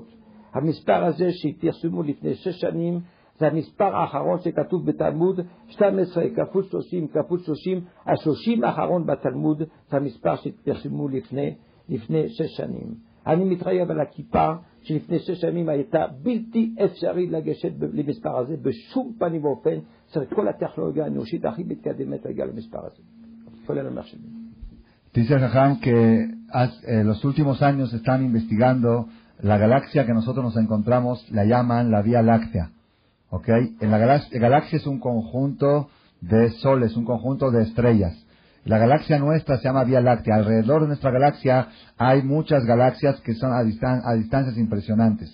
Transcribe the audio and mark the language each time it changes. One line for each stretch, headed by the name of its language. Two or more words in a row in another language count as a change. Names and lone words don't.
Hebrew: המספר הזה שפרסמו לפני 6 שנים, זה המספר האחרון שכתוב בתלמוד, 12 כפול 30 כפול 30, ה-30 האחרון בתלמוד, זה המספר שפרסמו לפני 6 שנים. אני מתחייב על הכיפה שלפני 6 שנים הייתה בלתי אפשרי לגשת למספר הזה, בשום פנים ואופן, צריך כל הטכנולוגיה האנושית הכי מתקדמת להגיע למספר הזה. כולל המחשבים.
Spanish: Dice el Jajam que los últimos años están investigando la galaxia que nosotros nos encontramos, la llaman la Vía Láctea. ¿Ok? En la galaxia es un conjunto de soles, un conjunto de estrellas. La galaxia nuestra se llama Vía Láctea. Alrededor de nuestra galaxia hay muchas galaxias que son a distancias impresionantes.